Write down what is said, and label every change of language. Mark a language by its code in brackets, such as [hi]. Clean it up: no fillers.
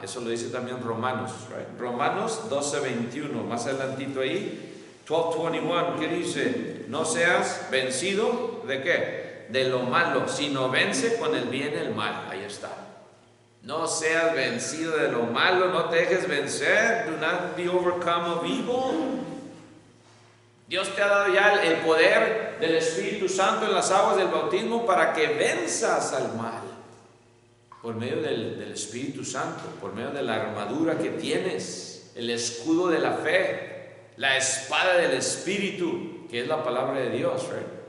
[es] Eso lo dice también Romanos, right? Romanos 12:21, más adelantito ahí. 12:21, ¿qué dice? No seas vencido, ¿de qué? De lo malo, sino vence con el bien el mal. Ahí está. No seas vencido de lo malo, no te dejes vencer. [en] Do not be overcome of evil. [es] Dios te ha dado ya el poder del Espíritu Santo en las aguas del bautismo para que venzas al mal. Por medio del Espíritu Santo, por medio de la armadura que tienes, el escudo de la fe, la espada del Espíritu, que es la palabra de Dios, right?